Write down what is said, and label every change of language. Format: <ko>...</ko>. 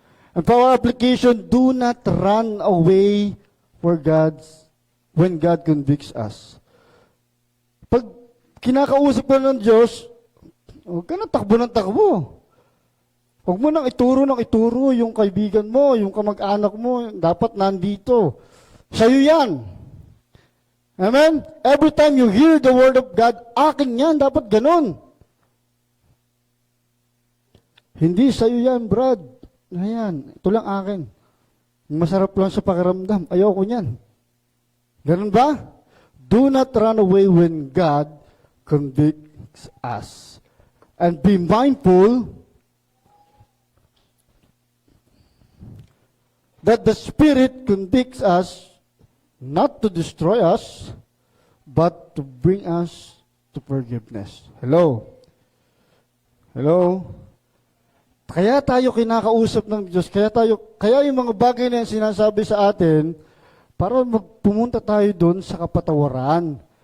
<en>And for our application, do not run away when God convicts us.</en> <tl>Pag kinakausap ka ng Diyos, huwag ka nang takbo ng takbo. Huwag mo nang ituro yung kaibigan mo, yung kamag-anak mo, dapat nandito. Sa'yo yan.</tl> <en>Amen? Every time you hear the word of God,</en> <tl>akin yan, dapat ganun. Hindi sa'yo yan, Brad. Ayan, ito lang akin. Masarap lang sa pakiramdam. Ayoko niyan. Ganun ba?</tl> <en>Do not run away when God convicts us. And be mindful that the Spirit convicts us not to destroy us, but to bring us to forgiveness. Hello? Hello?</en> <tl>Kaya tayo kinakausap ng Diyos, kaya yung mga bagay na yan sinasabi sa atin, para pumunta tayo doon sa kapatawaran.</tl>